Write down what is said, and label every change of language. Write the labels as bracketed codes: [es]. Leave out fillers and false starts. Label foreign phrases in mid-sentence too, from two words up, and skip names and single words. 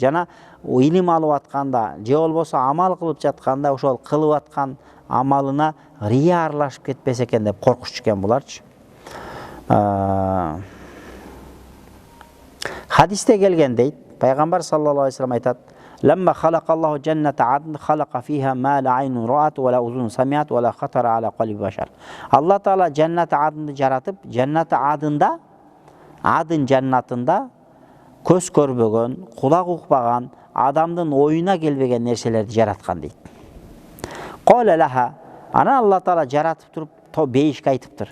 [ky] Жана илим алып атканда, же болбосо амал кылып жатканда ошол кылып аткан амалына рия аралашып кетпесе экен деп коркуч экен буларчы. Хадисте келген дейт, Пайгамбар саллаллаху алейхи вассалам айтат: [ar] "لما خلق الله جنة عدن خلق فيها ما لا عين رأت ولا أذن سمعت ولا خطر على قلب بشر." [ky] Алла Таала жаннат адынды жаратып, жаннат адында, адын жаннатында көз көрбөгөн, кулак укпаган, адамдын оюна келбеген нерселерди жараткан дейт. [ar] قال لها, [ky] ана Алла Таала жаратып туруп, бейишке айтыптыр.